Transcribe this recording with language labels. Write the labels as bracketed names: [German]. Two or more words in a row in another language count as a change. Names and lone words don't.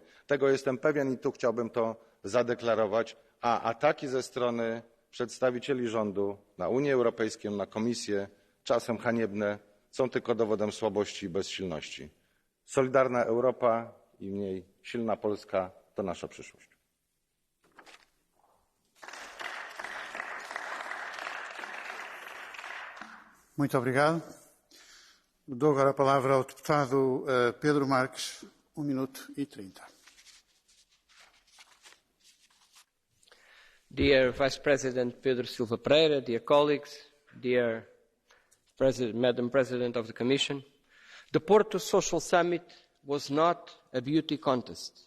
[Polish] Tego jestem pewien i tu chciałbym to zadeklarować, a ataki ze strony przedstawicieli rządu na Unię Europejską, na Komisję, czasem haniebne, są tylko dowodem słabości i bezsilności. Solidarna Europa i w niej silna Polska to nasza przyszłość. [Portuguese] Muito obrigado. Dou agora a palavra ao deputado Pedro Marques, 1 minuto e 30. [English] Dear Vice President Pedro Silva Pereira, dear colleagues, dear Madam President of the Commission, the Porto Social Summit was not a beauty contest.